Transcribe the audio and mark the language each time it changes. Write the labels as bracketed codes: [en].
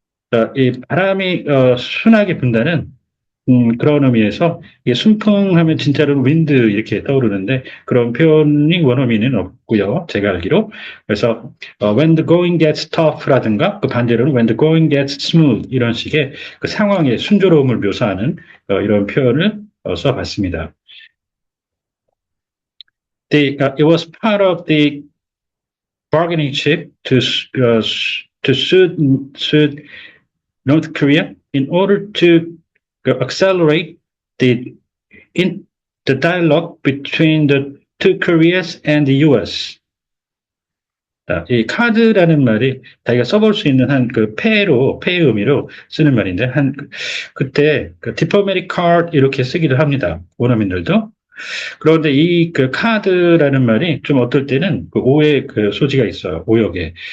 [ko] 자, 이 바람이 순하게 분다는 그런 의미에서 이게 순풍하면 진짜로는 윈드 이렇게 떠오르는데 그런 표현이 원어민은 없고요. 제가 알기로. 그래서 [en] when the going gets tough [ko] 라든가 그 반대로는 [en] when the going gets smooth [ko] 이런 식의 그 상황의 순조로움을 묘사하는 이런 표현을 써봤습니다. [en] It was part of the bargaining chip to suit North Korea in order to accelerate the in the dialogue between the two Koreas and the U.S. [ko] 이 카드라는 말이 자기가 써볼 수 있는 패의 의미로 쓰는 말인데 그때 [en] diplomatic card [ko] 이렇게 쓰기도 합니다. 원어민들도. 그런데 이 카드라는 말이 좀 어떨 때는 오해 소지가 있어요. 오역에.